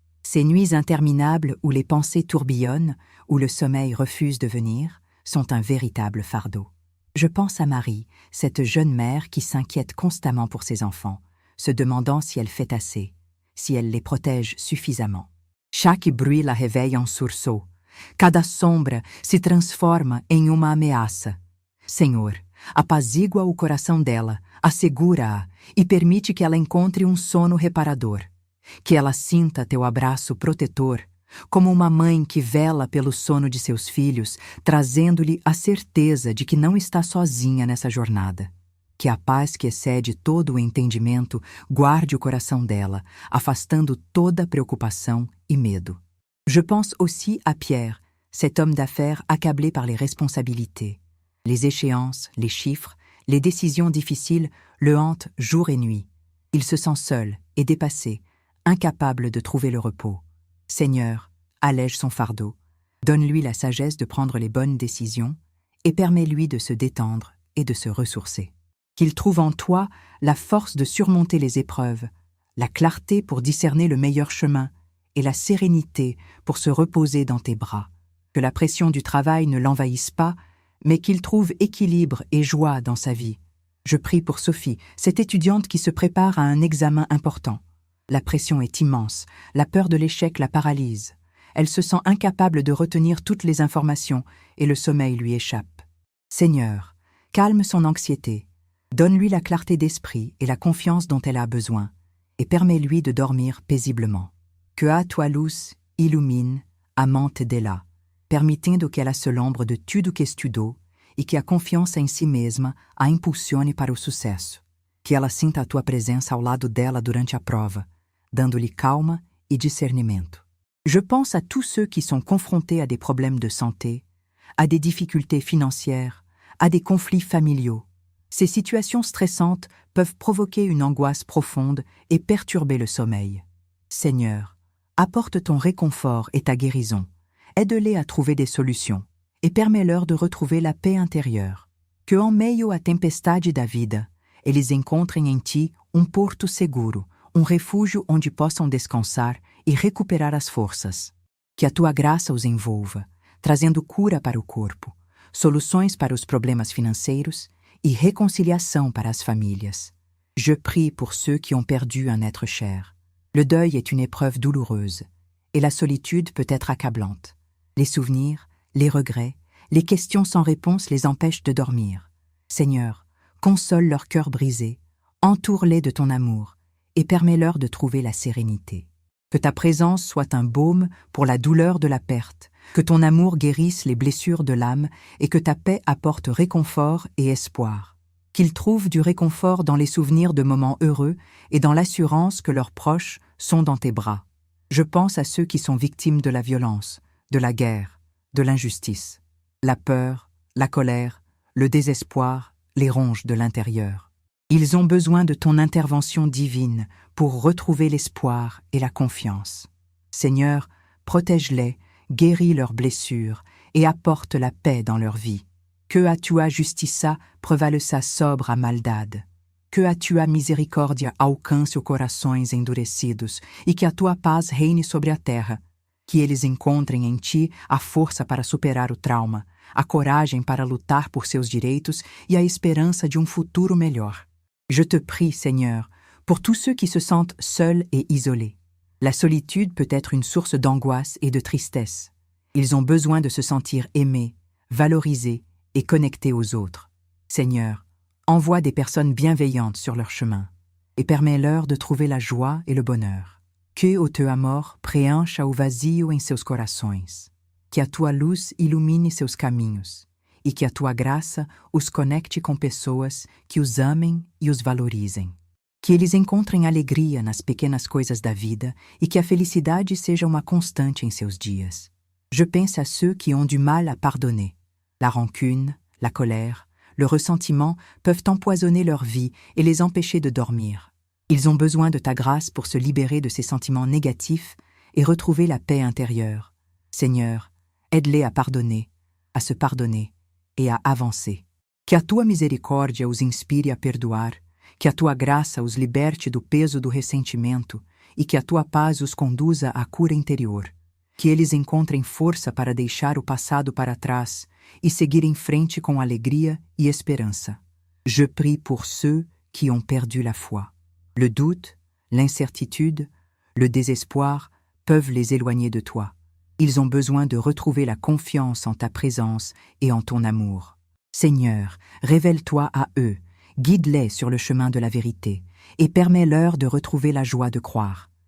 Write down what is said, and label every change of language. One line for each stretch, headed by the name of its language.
French: Ces nuits interminables où les pensées tourbillonnent, où le sommeil refuse de venir, sont un véritable fardeau. Je pense à Marie, cette jeune mère qui s'inquiète constamment pour ses enfants, se demandant si elle fait assez, si elle les protège suffisamment. Chaque bruit la réveille en sursaut.
Portuguese: Cada sombra se transforma em uma ameaça. Senhor, apazigua o coração dela, assegura-a e permite que ela encontre um sono reparador. Que ela sinta teu abraço protetor, como uma mãe que vela pelo sono de seus filhos, trazendo-lhe a certeza de que não está sozinha nessa jornada. Que a paz que excede todo o entendimento guarde o coração dela, afastando toda preocupação e medo.
French: Je pense aussi à Pierre, cet homme d'affaires accablé par les responsabilités. Les échéances, les chiffres, les décisions difficiles le hantent jour et nuit. Il se sent seul et dépassé, incapable de trouver le repos. Seigneur, allège son fardeau, donne-lui la sagesse de prendre les bonnes décisions et permets-lui de se détendre et de se ressourcer. Qu'il trouve en toi la force de surmonter les épreuves, la clarté pour discerner le meilleur chemin et la sérénité pour se reposer dans tes bras. Que la pression du travail ne l'envahisse pas, mais qu'il trouve équilibre et joie dans sa vie. Je prie pour Sophie, cette étudiante qui se prépare à un examen important. La pression est immense, la peur de l'échec la paralyse. Elle se sent incapable de retenir toutes les informations et le sommeil lui échappe. Seigneur, calme son anxiété, donne-lui la clarté d'esprit et la confiance dont elle a besoin, et permets-lui de dormir paisiblement.
Portuguese: Que a tua luz illumine a mente dela, permitindo que ela se lembre de tudo que estudou e que a confiança em si mesma a impulsione para o sucesso. Que ela sinta a tua presença ao lado dela durante a prova, dando-lhe calma
French: et discernement. Je pense à tous ceux qui sont confrontés à des problèmes de santé, à des difficultés financières, à des conflits familiaux. Ces situations stressantes peuvent provoquer une angoisse profonde et perturber le sommeil. Seigneur, apporte ton réconfort et ta guérison. Aide-les à trouver des solutions et permets-leur de retrouver la paix intérieure.
Portuguese: Que en meio à tempestade da vida, eles encontrem em ti porto seguro, refúgio onde possam descansar e recuperar as forças. Que a tua graça os envolva, trazendo cura para o corpo, soluções para os problemas financeiros e réconciliation para as famílias.
French: Je prie pour ceux qui ont perdu un être cher. Le deuil est une épreuve douloureuse, et la solitude peut être accablante. Les souvenirs, les regrets, les questions sans réponse les empêchent de dormir. Seigneur, console leur cœur brisé, entoure-les de ton amour, et permets-leur de trouver la sérénité. Que ta présence soit un baume pour la douleur de la perte, que ton amour guérisse les blessures de l'âme et que ta paix apporte réconfort et espoir. Qu'ils trouvent du réconfort dans les souvenirs de moments heureux et dans l'assurance que leurs proches sont dans tes bras. Je pense à ceux qui sont victimes de la violence, de la guerre, de l'injustice. La peur, la colère, le désespoir les rongent de l'intérieur. Ils ont besoin de ton intervention divine pour retrouver l'espoir et la confiance. Seigneur, protège-les, guéris leurs blessures et apporte la paix dans leur vie.
Portuguese: Que a tua justiça prevaleça sobre a maldade. Que a tua misericórdia alcance os corações endurecidos e que a tua paz reine sobre a terra. Que eles encontrem em ti a força para superar o trauma, a coragem para lutar por seus direitos e a esperança de futuro melhor.
French: Je te prie, Seigneur, pour tous ceux qui se sentent seuls et isolés. La solitude peut être une source d'angoisse et de tristesse. Ils ont besoin de se sentir aimés, valorisés et connectés aux autres. Seigneur, envoie des personnes bienveillantes sur leur chemin et permets-leur de trouver la joie et le bonheur.
Portuguese: Que o teu amor preencha o vazio em seus corações. Que a tua luz ilumine seus caminhos e que a tua graça os conecte com pessoas que os amem e os valorizem. Que eles encontrem alegria nas pequenas coisas da vida e que a felicidade seja uma constante em seus dias.
French: Je pense à ceux qui ont du mal à pardonner. La rancune, la colère, le ressentiment peuvent empoisonner leur vie et les empêcher de dormir. Ils ont besoin de ta grâce pour se libérer de ces sentiments négatifs et retrouver la paix intérieure. Seigneur, aide-les à pardonner, à se pardonner et à avancer.
Portuguese: Que a tua misericórdia os inspire a perdoar, que a tua graça os liberte do peso do ressentimento e que a tua paz os conduza à cura interior. Que eles encontrem força para deixar o passado para trás e seguir em frente com alegria e esperança.
French: Je prie pour ceux qui ont perdu la foi. Le doute, l'incertitude, le désespoir peuvent les éloigner de toi. Ils ont besoin de retrouver la confiance en ta présence et en ton amour. Seigneur, révèle-toi à eux, guide-les sur le chemin de la vérité et permets-leur de retrouver la joie de croire.